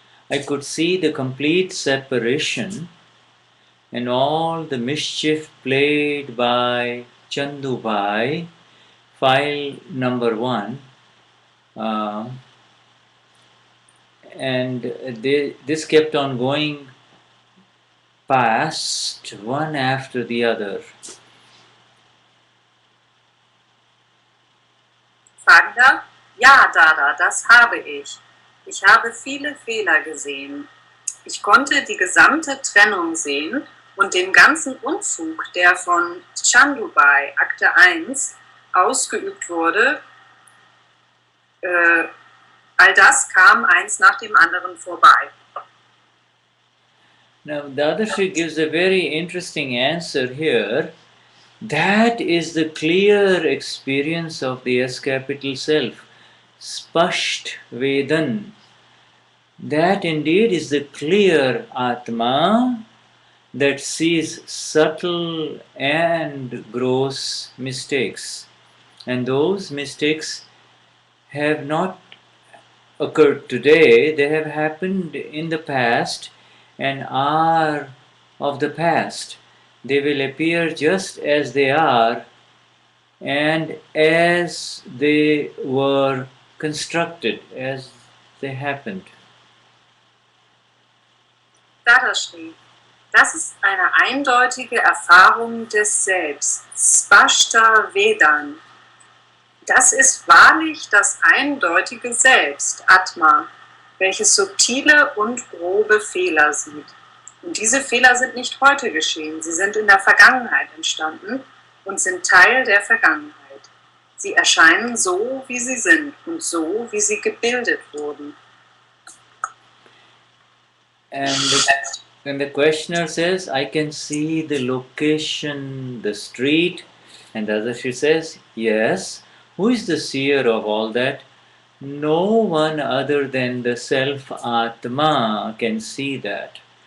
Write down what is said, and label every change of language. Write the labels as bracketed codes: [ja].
[en] I could see the complete separation and all the mischief played by Chandubai, file number 1. And this kept on going past one after the other. [de] Fragender, ja, Dada, das habe ich. Ich habe viele Fehler gesehen. Ich konnte die gesamte Trennung sehen und den ganzen Unfug, der von Chandubai, Akte 1, ausgeübt wurde. All das kam eins nach dem anderen vorbei. [en] Now, Dadashri gives a very interesting answer here. That is the clear experience of the S capital Self, Spasht Vedan. That indeed is the clear Atma that sees subtle and gross mistakes. And those mistakes have not occurred today, they have happened in the past and are of the past. They will appear just as they are and as they were constructed, as they happened. [de] Dadashri, das ist eine eindeutige Erfahrung des Selbst, Spashta Vedan. Das ist wahrlich das eindeutige Selbst, Atma. welches subtile und grobe Fehler sieht. Und diese Fehler sind nicht heute geschehen, sie sind in der Vergangenheit entstanden und sind Teil der Vergangenheit. Sie erscheinen so, wie sie sind und so, wie sie gebildet wurden. [en] And the questioner says, I can see the location, the street, and Dadashri says, yes. Who is the seer of all that? No one other than the self-atma can see that.